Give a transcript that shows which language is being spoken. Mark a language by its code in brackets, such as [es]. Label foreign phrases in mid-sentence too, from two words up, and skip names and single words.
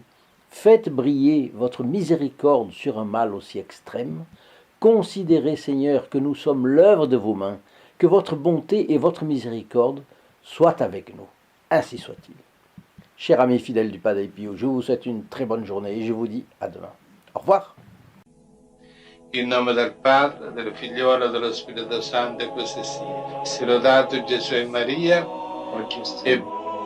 [fr] Faites briller votre miséricorde sur un mal aussi extrême. Considérez, Seigneur, que nous sommes l'œuvre de vos mains, que votre bonté et votre miséricorde soient avec nous. Ainsi soit-il. Chers amis fidèles du Padre Pio, je vous souhaite une très bonne journée et je vous dis à demain. Au revoir. [it] In nome del Padre, del Figliolo e dello Spirito Santo, e così sia. Sia lodato Gesù e Maria, e